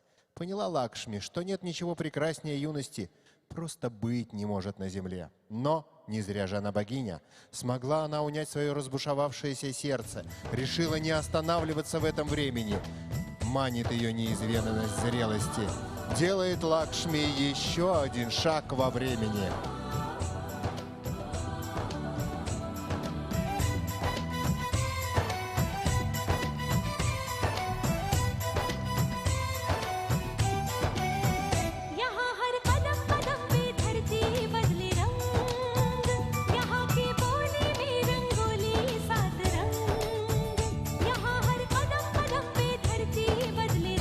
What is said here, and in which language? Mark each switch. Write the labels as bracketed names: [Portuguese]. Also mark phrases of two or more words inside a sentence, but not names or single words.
[Russian] Поняла Лакшми, что нет ничего прекраснее юности, просто быть не может на земле. Но, не зря же она богиня, смогла она унять свое разбушевавшееся сердце, решила не останавливаться в этом времени. Манит ее неизведанность зрелости, делает Лакшми еще один шаг во времени. [Hindi] यहाँ हर कदम कदम पे धरती बदले रंग यहाँ की बोली में रंगोली सात रंग यहाँ हर कदम कदम पे धरती बदले